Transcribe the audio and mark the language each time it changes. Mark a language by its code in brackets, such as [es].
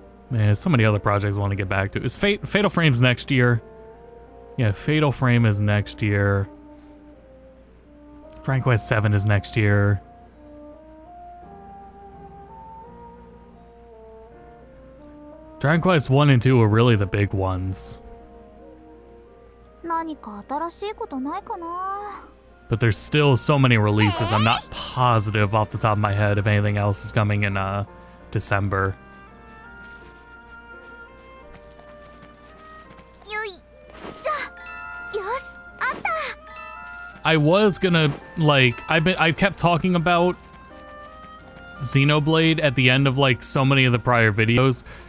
[en] Man, so many other projects I want to get back to. Is Fatal Frame's next year? Yeah, Fatal Frame is next year. Dragon Quest 7 is next year. Dragon Quest 1 and 2 are really the big ones. [ja] 何か新しいことないかな。 [en] But there's still so many releases. I'm not positive off the top of my head if anything else is coming in December. [ja] よいしょ。よし、あった。 [en] I was gonna, like, I've kept talking about Xenoblade at the end of, like, so many of the prior videos.